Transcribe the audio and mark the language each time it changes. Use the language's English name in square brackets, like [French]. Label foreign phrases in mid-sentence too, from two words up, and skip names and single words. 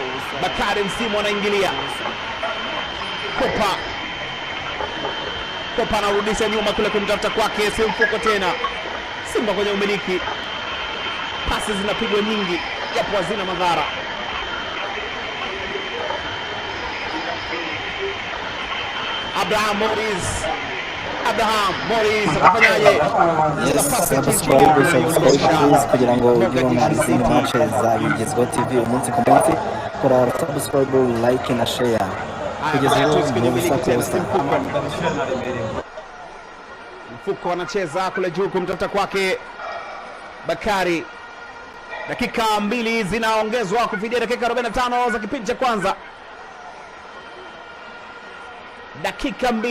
[Swahili] Bakari Msimu anaingilia. Kopa anarudisha nyuma kule kumtafuta kwake, si Mfuko tena. Simba kwenye umiliki. Pasi zinapigwa nyingi japo hazina madhara. Abraham Morris atafanyaje? [English] Subscribe please [Kinyarwanda] kugira ngo ujye ubona izindi match za Bigezweho TV umunsi ku munsi. Kora subscribe, like na share kugeza mu busakosa. [Swahili] Mfuko anacheza kule juu kumtafuta kwake Bakari. Dakika 2 zinaongezwa kufidia dakika 45 za kipindi cha kwanza. Dakika 2.